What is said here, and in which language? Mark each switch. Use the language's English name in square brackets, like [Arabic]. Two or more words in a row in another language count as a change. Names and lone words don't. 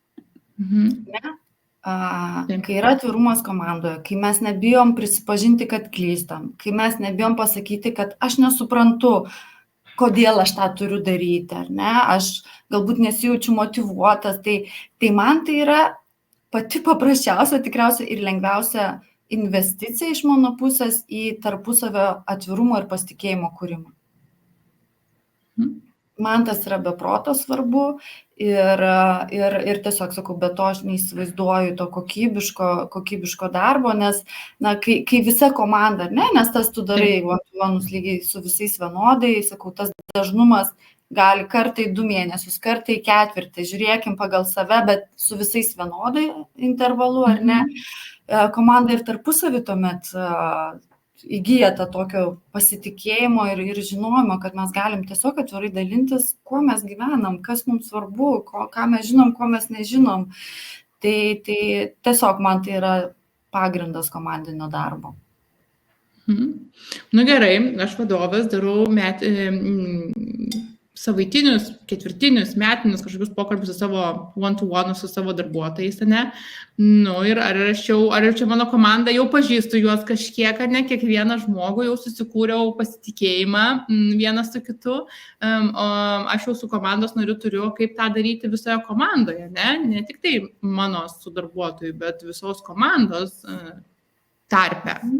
[Lithuanian] Kai yra atvirumas komandoje, kai mes nebijom prisipažinti, kad klystam, kai mes nebijom pasakyti, kad aš nesuprantu, kodėl aš tą turiu daryti, ar ne, aš galbūt nesijaučiu motyvuotas, tai man tai yra pati paprasčiausia, tikriausiai ir lengviausia investicija iš mano pusės į tarpusavio atvirumo ir pasitikėjimo kūrimą. Man tas yra be proto svarbu ir tiesiog sakau, be to aš neįsivaizduoju to kokybiško darbo, nes kai visa komanda, nes tas tu darai one-to-one lygiai su visais vienodai, sakau, tas dažnumas gali kartai 2 mėnesius, kartai ketvirtį, žiūrėkim pagal save, bet su visais vienodai intervalu, ar ne, komanda ir tarpusavį tuomet įgyja tą tokio pasitikėjimo ir žinojimo, kad mes galim tiesiog atvirai dalintis, kuo mes gyvenam, kas mums svarbu, ką mes žinom, ko mes nežinom. Tai tiesiog man tai yra pagrindas komandinio darbo. Gerai, aš vadovas darau savaitinius, ketvirtinius, metinius kažkokius pokalbius su savo one-to-one, su savo darbuotojais, ir ar čia mano komanda, jau pažįstu juos kažkiek, ar ne, kiekvieną žmogų jau susikūriau pasitikėjimą vienas su kitu, o aš jau su komandos nariu turiu, kaip tą daryti visoje komandoje, ne tik tai mano su darbuotoju, bet visos komandos tarpe.